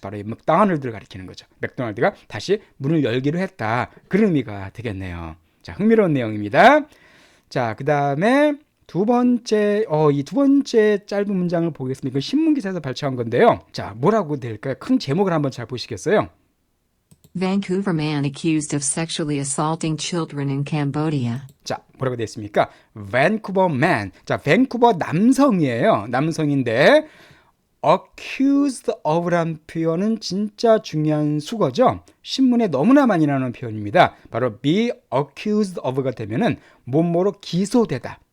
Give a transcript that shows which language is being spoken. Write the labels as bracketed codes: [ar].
[ko] 바로 이 맥도날드를 가리키는 거죠. 맥도날드가 다시 문을 열기로 했다. 그런 의미가 되겠네요. 자, 흥미로운 내용입니다. 자, 그 다음에 이 두 번째 짧은 문장을 보겠습니다. 이건 신문기사에서 발췌한 건데요. 자, 뭐라고 될까요? 큰 제목을 한번 잘 보시겠어요? [en] Vancouver man accused of sexually assaulting children in Cambodia. [ko] 자, 뭐라고 되어 있습니까? [en] Vancouver man. [ko] 자, 밴쿠버 남성이에요. 남성인데 [en] accused of [ko] 란 표현은 진짜 중요한 수거죠. 신문에 너무나 많이 나오는 표현입니다. 바로 [en] be accused of [ko] 가 되면은 뭐뭐로 기소되다.